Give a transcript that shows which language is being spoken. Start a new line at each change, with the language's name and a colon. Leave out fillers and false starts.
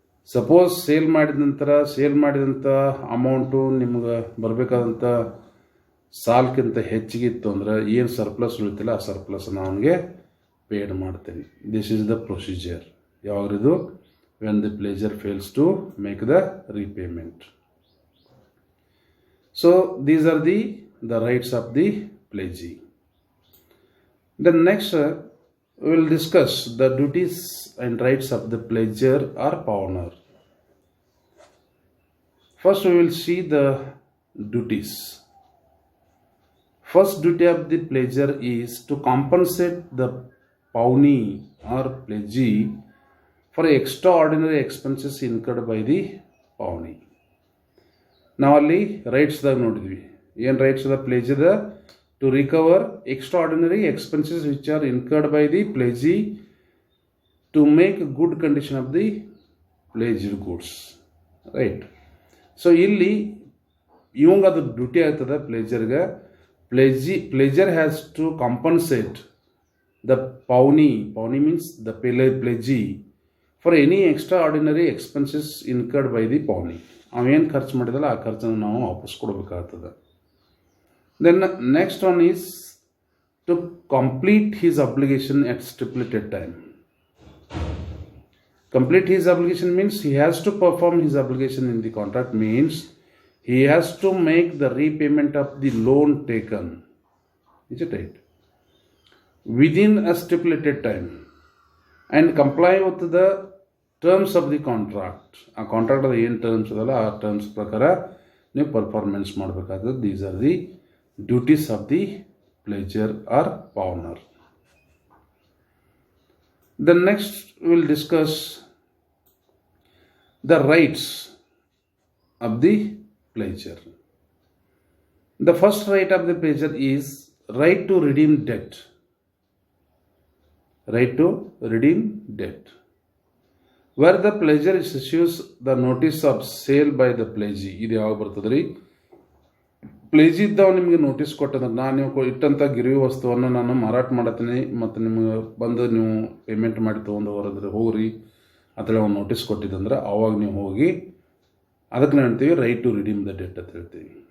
Kannada: Suppose sale ಮಾಡಿದಂಥ amount ನಿಮ್ಗೆ ಬರಬೇಕಾದಂಥ ಸಾಲಕ್ಕಿಂತ ಹೆಚ್ಚಿಗಿತ್ತು ಅಂದ್ರೆ ಏನು ಸರ್ಪ್ಲಸ್ ಉಳಿತಿಲ್ಲ ಆ ಸರ್ಪ್ಲಸನ್ನು ಅವನಿಗೆ ಪೇಡ್ ಮಾಡ್ತೀರಿ.
English: This is the procedure.
Kannada: ಯಾವಾಗದು
English: When the pledger fails to make the repayment. So these are the rights of the pledgee. Then next we will discuss the duties and rights of the pledger or pawner. First we will see the duties. First duty of the pledger is to compensate the pawnee or pledgee for extraordinary expenses incurred by the pawnee.
Kannada: ನಾವಲ್ಲಿ ರೈಟ್ಸ್ದಾಗ ನೋಡಿದ್ವಿ. ಏನು rights ಅದ ಪ್ಲೇಜಿದ?
English: To recover extraordinary expenses which are incurred by the pledgee to make good condition of the pledged goods. Right.
Kannada: So ಇಲ್ಲಿ ಇವಂಗ ಅದು duty ಆಗ್ತದೆ ಪ್ಲೇಜರ್ಗೆ.
English: Pledger has to compensate the pawnee means the pledgee for any extraordinary expenses incurred by the pawnee.
Kannada: ಅವೇನು ಖರ್ಚು ಮಾಡಿದಲ್ಲ ಆ ಖರ್ಚನ್ನು ನಾವು ವಾಪಸ್ ಕೊಡಬೇಕಾಗ್ತದೆ.
English: Then next one is to complete his obligation at stipulated time. Complete his obligation means he has to perform his obligation in the contract, means he has to make the repayment of the loan taken. Is it right? Within a stipulated time and comply with the terms of the contract.
Kannada: ಆ contract ಅದು ಏನು terms ಅದಲ್ಲ ಆ terms ಪ್ರಕಾರ ನೀವು performance ಮಾಡಬೇಕಾಗ್ತದೆ.
English: These are the duties of the pledger or pawner. Then next we will discuss the rights of the pledger. The first right of the pledger is right to redeem debt. Right to redeem debt. Where the pledger issues the notice of sale by the pledgee.
Kannada: ಇದು ಯಾವಾಗ ಬರ್ತದ್ರಿ? ಪ್ಲೇಜಿ ಇದ್ದವ ನಿಮಗೆ notice ಕೊಟ್ಟಂದ್ರೆ ನಾನು ನೀವು ಇಟ್ಟಂಥ ಗಿರಿವಿ ವಸ್ತುವನ್ನು ನಾನು ಮಾರಾಟ ಮಾಡತ್ತೀನಿ ಮತ್ತು ನಿಮಗೆ ಬಂದು ನೀವು ಪೇಮೆಂಟ್ ಮಾಡಿ ತೊಗೊಂಡು ಹೊರದ್ರೆ ಹೋಗ್ರಿ ಅಥವಾ ಅವ್ನು ನೋಟಿಸ್ ಕೊಟ್ಟಿದ್ದಂದ್ರೆ ಆವಾಗ ನೀವು ಹೋಗಿ ಅದಕ್ಕೆ ನಾವು ಹೇಳ್ತೀವಿ
English: right to redeem the debt
Kannada: ಅಂತ ಹೇಳ್ತೀವಿ.